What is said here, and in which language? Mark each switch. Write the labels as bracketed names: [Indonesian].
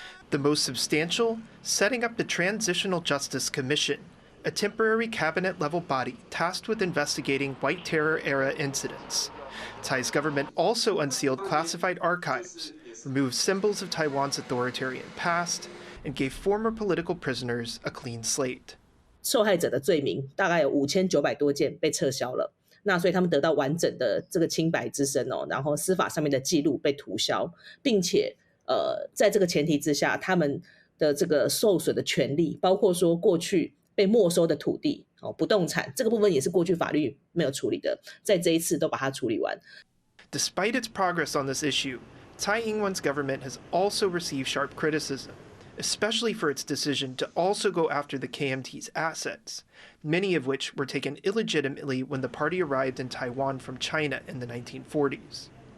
[English] The most substantial, setting up the Transitional Justice Commission, a temporary cabinet-level body tasked with investigating White Terror-era incidents. Tsai's government also unsealed classified archives, removed symbols of Taiwan's authoritarian past, and gave former political prisoners a clean slate. [Chinese] 受害者的罪名大概有5900多件被撤销了，那所以他们得到完整的这个清白之身哦，然后司法上面的记录被涂销，并且在这个前提之下，他们的这个受损的权利，包括说过去被没收的土地哦，不动产这个部分也是过去法律没有处理的，在这一次都把它处理完。 [English] Despite its progress on this issue, Tsai Ing-wen's government has also received sharp criticism, especially for its decision to also go after the KMT's assets, many of which were taken illegitimately when the party arrived in Taiwan from China in the 1940s.